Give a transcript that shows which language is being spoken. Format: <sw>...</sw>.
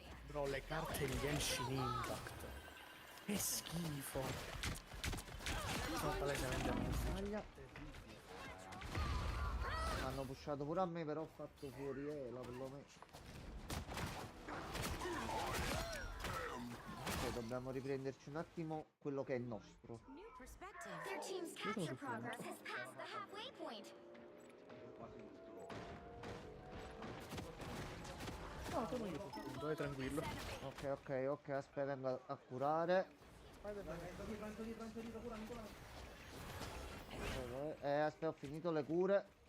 <it>Bro, le carte di Genshin Impact. Che schifo. Sono palesemente Aglia. Hanno pushato pure a me, però ho fatto fuori, la perlomeno. Ok, dobbiamo riprenderci un attimo quello che è nostro.</it> <en>New perspective. Their team's capture progress has passed the halfway point.</en> <it>No, sono io punto, tranquillo. Ok, aspetta, vengo a curare. Aspetta, ho finito le cure.</it>